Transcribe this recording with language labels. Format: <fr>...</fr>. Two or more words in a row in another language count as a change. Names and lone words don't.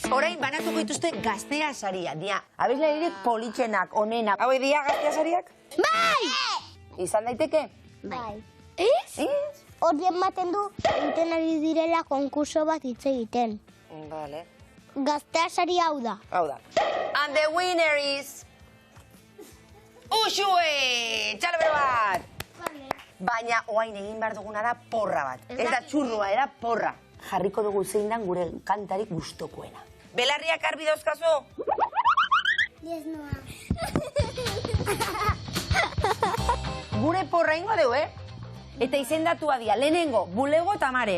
<eu>Orain banatuko dituzte gaztea saria, dia. Abeslaririk politxenak, onenak. Hau dia gaztea sariak? Bai! Izan daiteke? Bai. Ez? Ez? Hori ematen du, egiten ari direla konkurso bat hitz egiten. Vale. Gaztea sari hau da. Hau da.</eu> <en>And the winner is...</en> <eu>Uxue! Txalabero bat! Baina oain egin behar duguna da porra bat. Ez da txurrua, era porra. Jarriko dugu zein dan gure kantarik gustokoena. Belarriak arbi dauzkazu? Yes, noa. Gure porra ingo dugu, Eta izendatua dia, lehenengo, bulego eta maren.</eu>